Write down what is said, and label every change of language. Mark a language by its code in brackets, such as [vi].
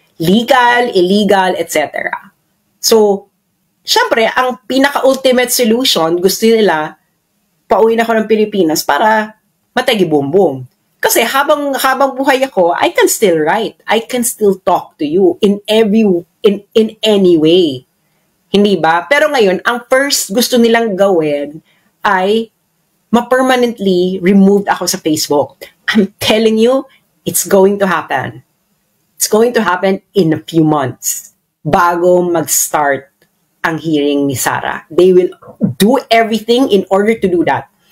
[tl] Legal, illegal, etc. So, syempre, ang pinaka-ultimate solution, gusto nila, pauwi na ako ng Pilipinas para matagi-boom-boom. Kasi habang buhay ako, [en] I can still write. I can still talk to you in any way. [tl] Hindi ba? Pero ngayon, ang first gusto nilang gawin ay ma-permanently removed ako sa Facebook. [en] I'm telling you, it's going to happen. It's going to happen in a few months [tl] bago mag-start ang hearing ni Sara. [en] They will do everything in order to do that.